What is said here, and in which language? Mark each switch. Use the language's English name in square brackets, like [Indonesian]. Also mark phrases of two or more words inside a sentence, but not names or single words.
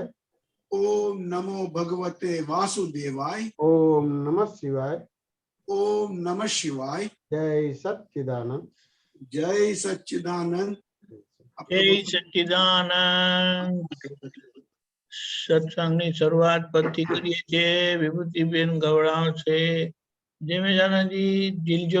[Sanskrit] ओम नमो भगवते वासुदेवाय ओम नमः शिवाय ओम नमः शिवाय। जय सच्चिदानंद जय सच्चिदानंद। जय सच्चिदानंद। [Gujarati] सत्संगની શરૂઆત પરથી કરીએ છીએ. વિભૂતિબેન ગવડાવશે. જય મેજાનંદજી દિલજો.